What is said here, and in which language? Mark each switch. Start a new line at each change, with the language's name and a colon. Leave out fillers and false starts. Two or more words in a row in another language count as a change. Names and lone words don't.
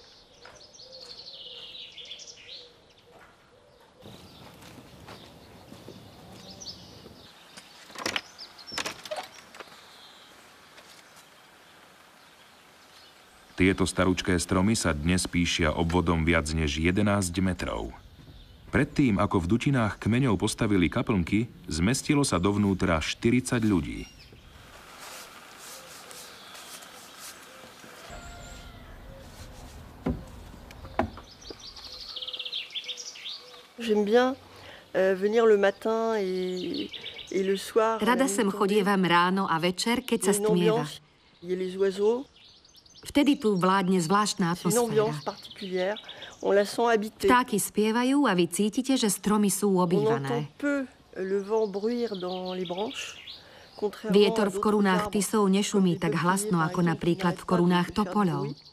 Slovak: Tieto staručké stromy sa dnes píšia obvodom viac než 11 metrov. Predtým, ako v dutinách kmeňov postavili kaplnky, zmestilo sa dovnútra 40 ľudí.
French: J'aime bien venir le matin et le soir.
Slovak: Rada sem chodievam ráno a večer, keď sa stmieva. Vtedy tu vládne zvláštna atmosféra. Vtáky spievajú a vy cítite, že stromy sú obývané. Vietor v korunách tisov nešumí tak hlasno ako napríklad v korunách topoľov.